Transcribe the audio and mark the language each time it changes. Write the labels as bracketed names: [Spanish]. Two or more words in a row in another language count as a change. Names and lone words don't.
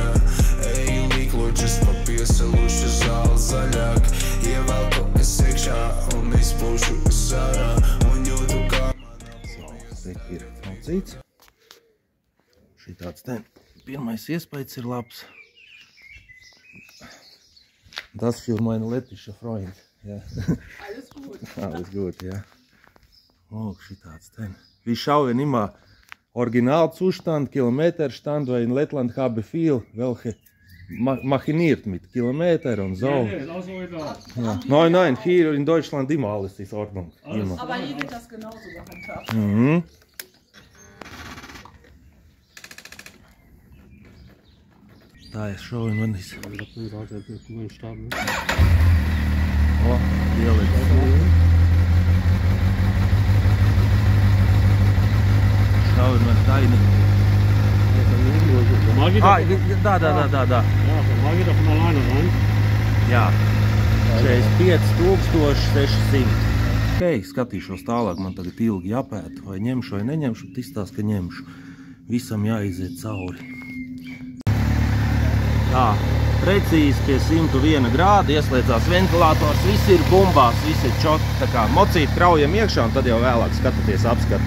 [Latvian] Eju līkloģis pa piesalušu zāli zaļāk. Ievelku es iekšā un izpūšu es ārā. Un jūtu kā ir mocīts. Šitāds te pirmais iespējas ir labs. [German] Das für meine lettische Freund. Ja. Alles gut. Alles gut, ja. [Latvian] Lūk, šitāds te. [German] Wir schauen immer Originalzustand, Kilometerstand, weil in Lettland habe viel, welche machiniert mit Kilometer und so. Ja. Nein, hier in Deutschland immer alles ist in Ordnung. Immer. Aber hier wird das genauso gehandhabt. [Latvian] Mhm. Tā es šauju man visu. O, ieliks. Šauju man taini. Da. [German] Ja, dann geht er von alleine rein. [Latvian] Jā, 45,600. Ok, skatīšos tālāk, man tagad ilgi jāpēta, vai ņemšu vai neņemšu, bet izstāst, ka ņemšu. Visam jāiziet cauri. Tā, precīzi pie 101 grāda ieslēdzās ventilators, viss ir bumbās, viss ir čot, tā kā mocīt kraujam iekšā un tad jau vēlāk skatāties apskat.